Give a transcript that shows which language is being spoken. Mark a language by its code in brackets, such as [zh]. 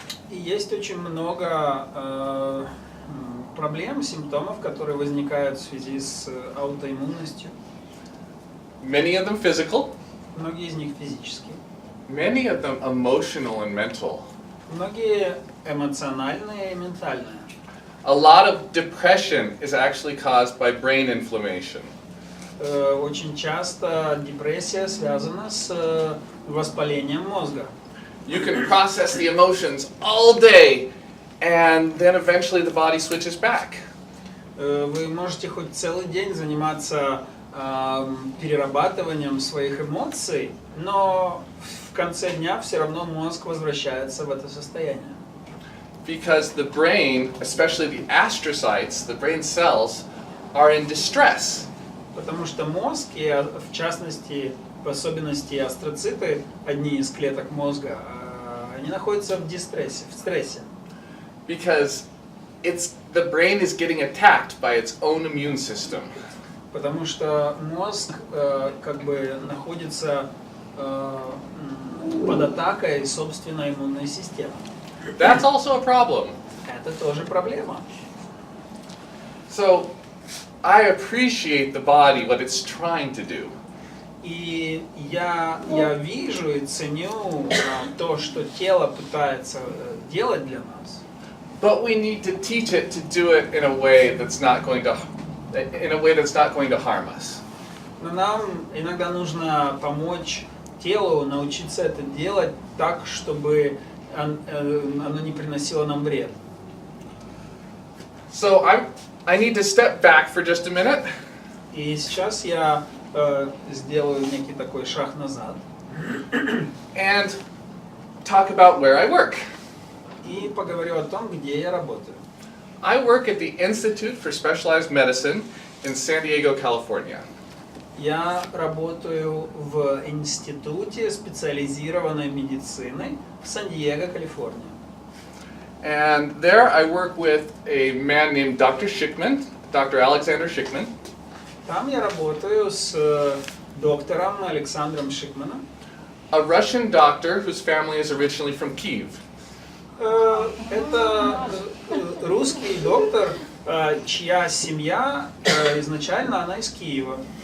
[ru] И есть очень много проблем, симптомов, которые возникают в связи с аутоиммунностью. [en] Many of them physical, [ru] Многие из них физические. [en] many of them emotional and mental. [ru] Многие эмоциональные и ментальные. [en] A lot of depression is actually caused by brain inflammation. [ru] Очень часто депрессия связана с воспалением мозга. [en] You can process the emotions all day, and then eventually the body switches back. [ru] Вы можете хоть целый день заниматься перерабатыванием своих эмоций, но в конце дня все равно мозг возвращается в это состояние. [en] Because the brain, especially the astrocytes, the brain cells, are in distress. [ru] Потому что мозг, и в частности, в особенности астроциты, одни из клеток мозга, они находятся в дистрессе, в стрессе. [en] Because the brain is getting attacked by its own immune system. [ru] Потому что мозг как бы находится под атакой собственной иммунной системы. [en] That's also a problem. [ru] Это тоже проблема. [en] So, I appreciate the body, what it's trying to do. [ru] И я вижу и ценю то, что тело пытается делать для нас. [en] But we need to teach it to do it in a way that's not going to harm us. [ru] Но нам иногда нужно помочь телу научиться это делать так, чтобы оно не приносило нам вред. [en] So I need to step back for just a minute. [ru] И сейчас я сделаю некий такой шаг назад. [en] And talk about where I work. [ru] и поговорю о том, где я работаю. [en] I work at the Institute for Specialized Medicine in San Diego, California. [ru] Я работаю в институте специализированной медицины в Сан-Диего, Калифорния. [en] And there I work with a man named Dr. Schickman, Dr. Alexander Schickman. [ru] Там я работаю с доктором Александром Шикманом. [en] A Russian doctor whose family is originally from Kyiv. [ru] Это русский доктор, чья семья изначально она из Киева.